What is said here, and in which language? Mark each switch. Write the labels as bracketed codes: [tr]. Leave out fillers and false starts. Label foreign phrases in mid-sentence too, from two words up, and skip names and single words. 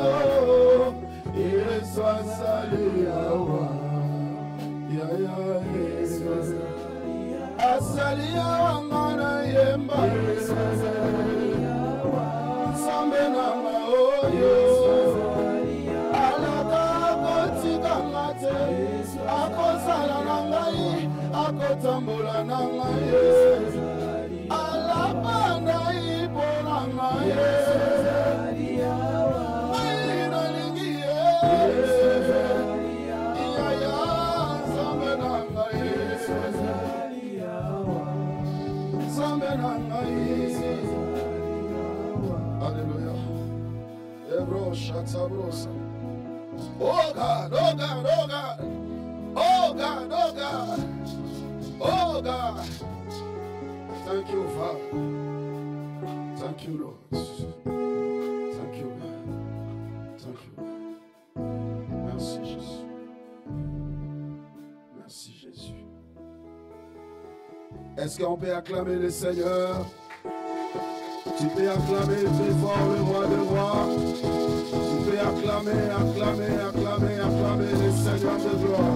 [ln] Yesu azali awa, ya ya Yesu azali awa ngana yemba Yesu azali awa, sambe na maoyo alaka kotika ngate, akosala na ngai, akotambola na ngai, alapanda ipo na ngai. Alléluia. [en] Oh God, oh God, oh God. Oh God, oh God. Oh God. Thank you, Father. Thank you, Lord. Thank you, God. Thank you, God. [fr] Merci, Jésus. Merci, Jésus. Est-ce qu'on peut acclamer le Seigneur? Tu peux acclamer très fort le roi des rois. Tu peux acclamer, acclamer, acclamer, acclamer le Seigneur de gloire.